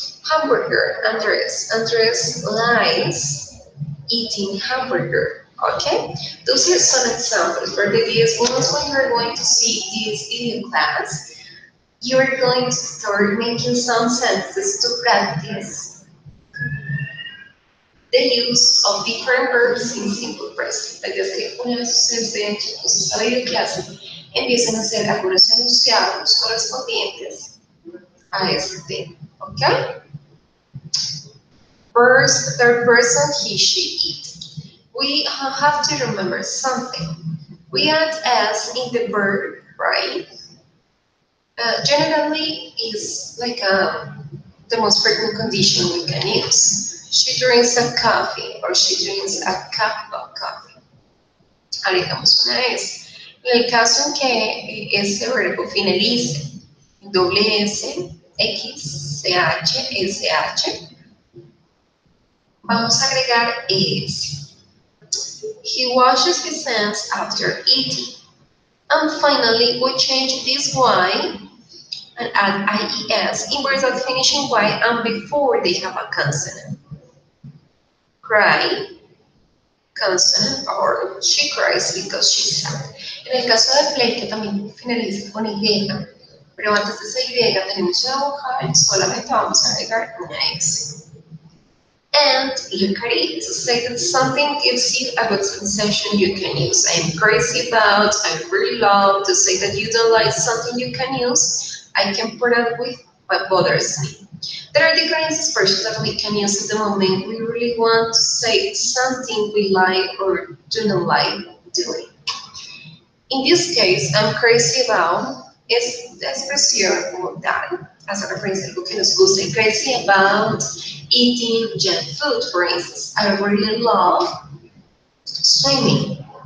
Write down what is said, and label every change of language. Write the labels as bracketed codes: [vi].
[en] Hamburger, Andres. Andres likes eating hamburger. Okay? Those are some examples. For the ideas, once when you're going to see this video class, you're going to start making some sentences to practice the use of different verbs in simple present. [es] La idea es que una vez ustedes vean chicos esta video clase, empiecen a hacer algunos enunciados correspondientes a este tema. ¿Ok? [en] First, third person, he, she, it. We have to remember something. We add s in the verb, right? Generally, is like the most frequent condition we can use. She drinks a coffee or she drinks a cup of coffee. [es] Agregamos una S. En el caso en que ese verbo finalice en doble S, X, CH, SH, vamos a agregar ES. [en] He washes his hands after eating. And finally, we change this Y and add IES in words that finish in Y and before they have a consonant. Cry, consonant, or she cries because she's sad. [es] En el caso de play, que también finaliza con Y, pero antes de esa Y tenemos una vocal, solamente vamos a agregar una S. [en] And look at it, to say that something gives you a good sensation you can use. I'm crazy about, I really love. To say that you don't like something you can use, I can put up with what bothers me. There are different expressions that we can use at the moment we really want to say something we like or do not like doing. In this case, I'm crazy about [es] es la expresión como tal, hace referencia a algo que nos gusta. [en] I'm crazy about eating junk food, for instance. I really love swimming.